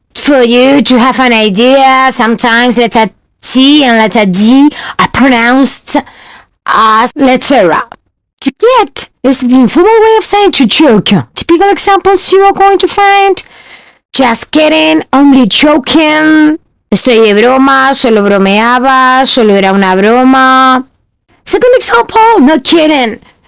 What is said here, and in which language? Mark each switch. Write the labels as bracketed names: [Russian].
[English] For you to have an idea, sometimes letter T and letter D are pronounced as letter R. To get is the informal way of saying to joke. Typical examples you are going to find. Just kidding, only joking. [Spanish] Estoy de broma, solo bromeaba, solo era una broma. [English] Second example, no kidding.